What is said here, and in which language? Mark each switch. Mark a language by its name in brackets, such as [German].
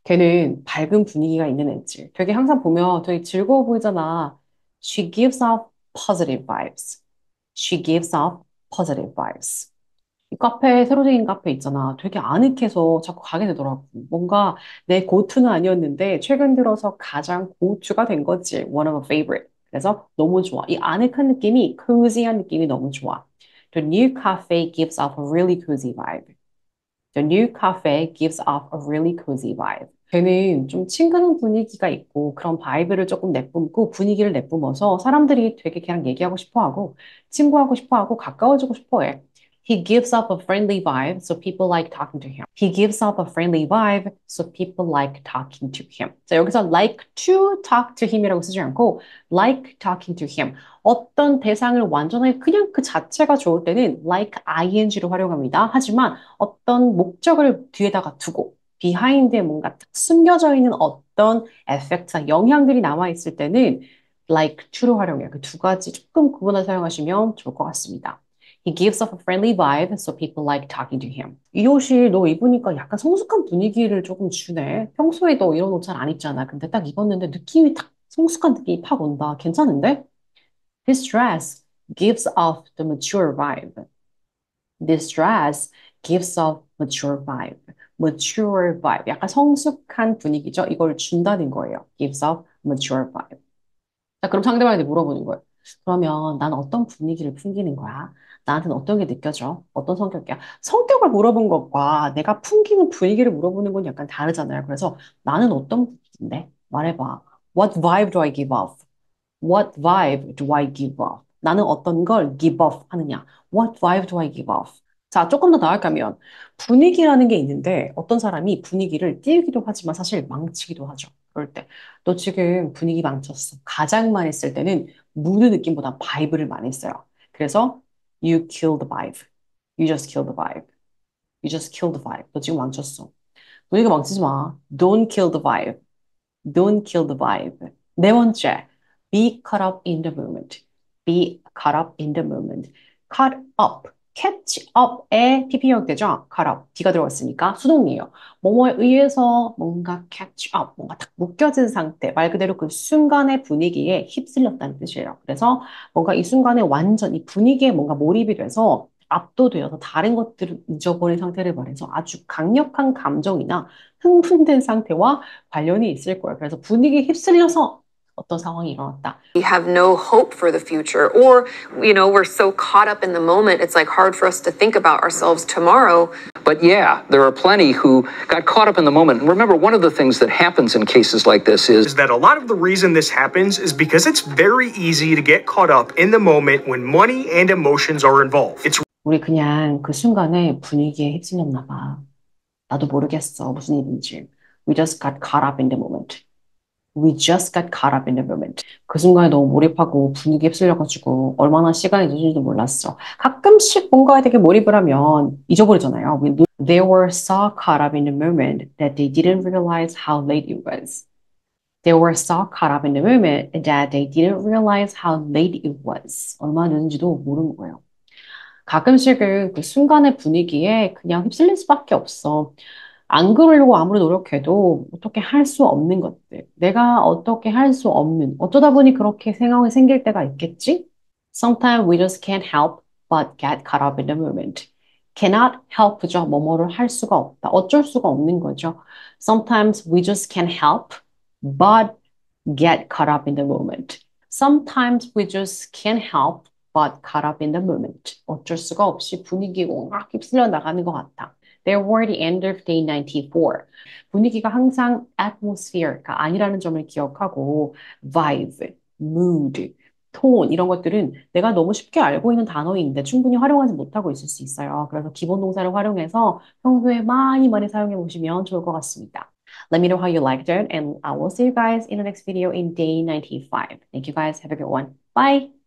[Korean] 걔는 밝은 분위기가 있는 애지. 되게 항상 보면 되게 즐거워 보이잖아. [English] She gives off positive vibes. She gives off positive vibes. [Korean] 이 카페, 새로 생긴 카페 있잖아. 되게 아늑해서 자꾸 가게 되더라고. 뭔가 내 고투는 아니었는데 최근 들어서 가장 고투가 된 거지. [English] One of my favorite. [Korean] 그래서 너무 좋아. 이 아늑한 느낌이, cozy한 느낌이 너무 좋아. [English] The new cafe gives off a really cozy vibe. The new cafe gives off a really cozy vibe. [Korean] 걔는 좀 친근한 분위기가 있고 그런 바이브를 조금 내뿜고 분위기를 내뿜어서 사람들이 되게 걔랑 얘기하고 싶어하고 친구하고 싶어하고 가까워지고 싶어해. [English] He gives off a friendly vibe, so people like talking to him. He gives off a friendly vibe, so people like talking to him. [Korean] 자, 여기서 [English] like to talk to him [Korean] 이라고 쓰지 않고 [English] like talking to him. [Korean] 어떤 대상을 완전하게 그냥 그 자체가 좋을 때는 like ing를 활용합니다. 하지만 어떤 목적을 뒤에다가 두고 behind에 뭔가 숨겨져 있는 어떤 에펙트나 영향들이 남아있을 때는 like to를 활용해요. 그 두 가지 조금 구분해서 사용하시면 좋을 것 같습니다. [English] He gives off a friendly vibe, so people like talking to him. [Korean] 이 옷이 너 입으니까 약간 성숙한 분위기를 조금 주네. 평소에 너 이런 옷 잘 안 입잖아. 근데 딱 입었는데 느낌이 딱 성숙한 느낌이 팍 온다. 괜찮은데? [English] This dress gives off the mature vibe. This dress gives off mature vibe. Mature vibe. [Korean] 약간 성숙한 분위기죠. 이걸 준다는 거예요. [English] Gives off mature vibe. [Korean] 자, 그럼 상대방한테 물어보는 거예요. 그러면 난 어떤 분위기를 풍기는 거야? 나한테는 어떤 게 느껴져? 어떤 성격이야? 성격을 물어본 것과 내가 풍기는 분위기를 물어보는 건 약간 다르잖아요. 그래서 나는 어떤 분위기인데? 말해봐. [English] What vibe do I give off? What vibe do I give off? [Korean] 나는 어떤 걸 give off 하느냐? [English] What vibe do I give off? [Korean] 자, 조금 더 나아가면 분위기라는 게 있는데 어떤 사람이 분위기를 띄우기도 하지만 사실 망치기도 하죠. 그럴 때. 너 지금 분위기 망쳤어. 가장 많이 쓸 때는 무드 느낌보다 바이브를 많이 써요. 그래서 [English] you kill the vibe. You just kill the vibe. You just kill the vibe. [Korean] 너 지금 망쳤어. 분위기 망치지 마. [English] Don't kill the vibe. Don't kill the vibe. [Korean] 네 번째, [English] be caught up in the moment. Be caught up in the moment. Caught up. [Korean] catch up에 PP 역되죠? [English] caught up. [Korean] D가 들어갔으니까 수동이에요. 뭐뭐에 의해서 뭔가 catch up, 뭔가 딱 묶여진 상태. 말 그대로 그 순간의 분위기에 휩쓸렸다는 뜻이에요. 그래서 뭔가 이 순간에 완전 이 분위기에 뭔가 몰입이 돼서 압도되어서 다른 것들을 잊어버린 상태를 말해서 아주 강력한 감정이나 흥분된 상태와 관련이 있을 거예요. 그래서 분위기에 휩쓸려서 어떤 상황이 일어났다. [English] We have no hope for the future, or, you know, we're so caught up in the moment, it's like hard for us to think about ourselves tomorrow. But yeah, there are plenty who got caught up in the moment. And remember, one of the things that happens in cases like this is that a lot of the reason this happens is because it's very easy to get caught up in the moment when money and emotions are involved. [Korean] 우리 그냥 그 순간에 분위기에 휩쓸렸나 봐. 나도 모르겠어, 무슨 일인지. [English] We just got caught up in the moment. We just got caught up in the moment. [Korean] 그 순간에 너무 몰입하고 분위기에 휩쓸려가지고 얼마나 시간이 늦은지도 몰랐어. 가끔씩 뭔가에 되게 몰입을 하면 잊어버리잖아요. [English] They were so caught up in the moment that they didn't realize how late it was. They were so caught up in the moment that they didn't realize how late it was. [Korean] 얼마나 늦은지도 모르는 거예요. 가끔씩은 그 순간의 분위기에 그냥 휩쓸릴 수밖에 없어. 안 그러려고 아무리 노력해도 어떻게 할 수 없는 것들. 내가 어떻게 할 수 없는, 어쩌다 보니 그렇게 상황이 생길 때가 있겠지? [English] Sometimes we just can't help but get caught up in the moment. [Korean] Cannot help죠. 뭐뭐를 할 수가 없다. 어쩔 수가 없는 거죠. [English] Sometimes we just can't help but get caught up in the moment. Sometimes we just can't help but caught up in the moment. [Korean] 어쩔 수가 없이 분위기에 막 휩쓸려 나가는 것 같아. [English] There were the end of day 94. [Korean] 분위기가 항상 atmosphere가 아니라는 점을 기억하고 vibe, mood, tone 이런 것들은 내가 너무 쉽게 알고 있는 단어인데 충분히 활용하지 못하고 있을 수 있어요. 그래서 기본 동사를 활용해서 평소에 많이 사용해 보시면 좋을 것 같습니다. [English] Let me know how you liked it and I will see you guys in the next video in day 95. Thank you guys. Have a good one. Bye!